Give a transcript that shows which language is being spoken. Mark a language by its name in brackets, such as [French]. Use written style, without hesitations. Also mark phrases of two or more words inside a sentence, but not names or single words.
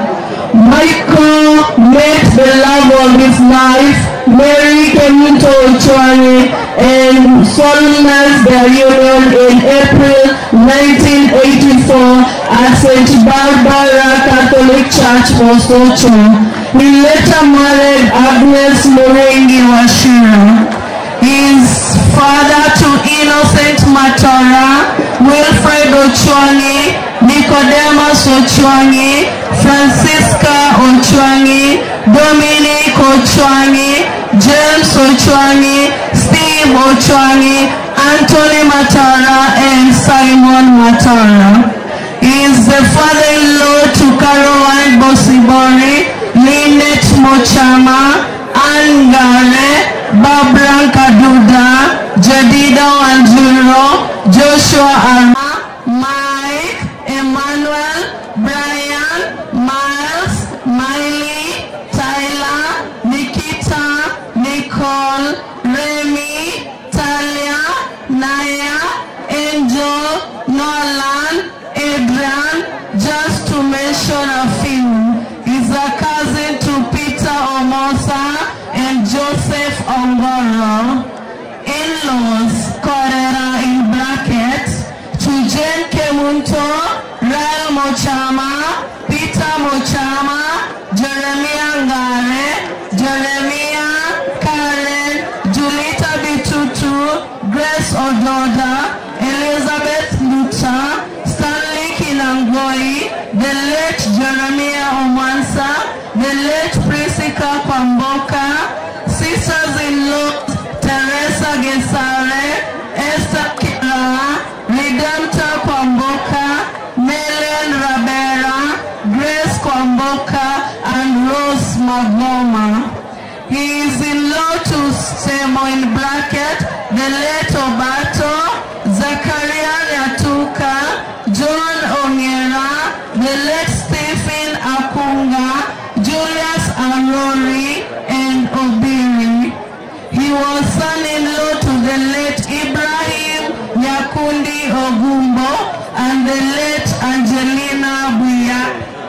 [English] Michael met the love of his life, Mary Kemunto Ochongi, and solemnized their union in April 1984 at St. Barbara Catholic Church, Mosocho. He later married Agnes Muringi Wachira. He is father to Innocent Matora, Wilfred Ochwangi, Nicodemus Ochwangi, Francisca Ochwangi, Dominic Ochwangi, James Ochwangi, Steve Ochwangi, Anthony Matora, and Simon Matora. He is the father-in-law to Caroline Bosibori, Lynette Mochama, Anne Gare, Barbara Kaduda, Jadida Wanjuro, Joshua Arma, Mike, Emmanuel, Brian, Miles, Miley, Tyler, Nikita, Nicole, Remy, Talia, Naya, Angel, Nolan, Adrian, just to mention a few. He's a cousin to Peter Omosa and Joseph Ongoro. In-laws, Corera in brackets, to Jane Kemunto, Rael Mochama, Peter Mochama, Jeremiah Ngare, Jeremiah, Karen, Julita Bitutu, Grace Ododa, Elizabeth Luta, Stanley Kinangoi, the late Jeremiah Omansa, the late Priscilla Kwamboka, sisters-in-law Teresa Gesare, Esther Kira, Redemptor Kwamboka, Melen Rabera, Grace Kwamboka, and Rose Magoma. He is in-law to Semo in bracket, the late Obato, Zakaria Nyatuka, John Ongera, the late Stephen Akunga, Julius Arori, and Obiri. He was son-in-law to the late Ibrahim Nyakundi Ogumbo and the late Angelina Buya.